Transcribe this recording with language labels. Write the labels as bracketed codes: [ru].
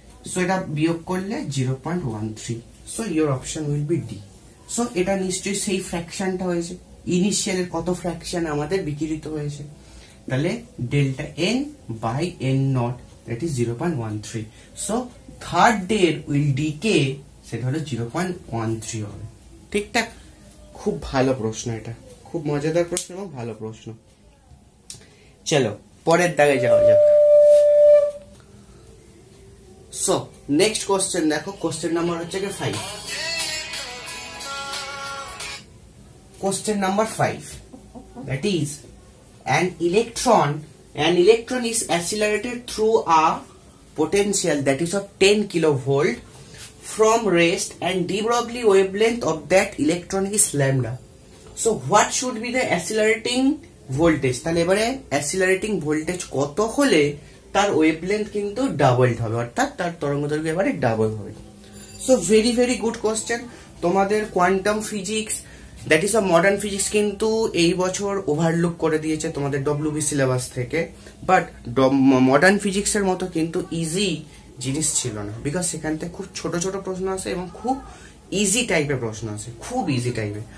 [bn] So এটা বিয়োগ করলে 0.13। [en] So your option will be D. [bn] So এটা নিশ্চয়ই সেই ফ্র্যাকশনটা হয়েছে, ইনিশিয়ালের কত ফ্র্যাকশন আমাদের বিকিরিত হয়েছে, তাহলে delta n by n0 [en] that is 0.13. so third day will decay [bn] সেটা হলো 0.13 হবে, ঠিকঠাক? খুব ভালো প্রশ্ন, এটা খুব মজাদার প্রশ্ন এবং ভালো প্রশ্ন। চলো পরের দাগে যাওয়া যাক। সো নেক্সট কোশ্চেন দেখো, কোশ্চেন নাম্বার হচ্ছে 5। Question number 5, [en] that is an electron is accelerated through a potential that is of 10 kilovolt from rest and de Broglie wavelength of that electron is lambda. So what should be the accelerating voltage? [bn] তাহলে এবারে accelerating voltage কত হলে তার wavelength কিন্তু double হবে, অর্থাৎ তার তরঙ্গদৈর্ঘ্য এবারে ডাবল হবে। So very very good question. তোমাদের quantum physics [en] that is a modern physics [bn] কিন্তু এই বছর ওভারলুক করে দিয়েছে তোমাদের ডব্লিউবি সিলেবাস থেকে, বাট মডার্ন ফিজিক্সের মতো কিন্তু ইজি জিনিস ছিল না, বিকজ সেখান থেকে খুব ছোট ছোট প্রশ্ন আসে এবং খুব ইজি টাইপের প্রশ্ন আসে, খুব ইজি টাইপের।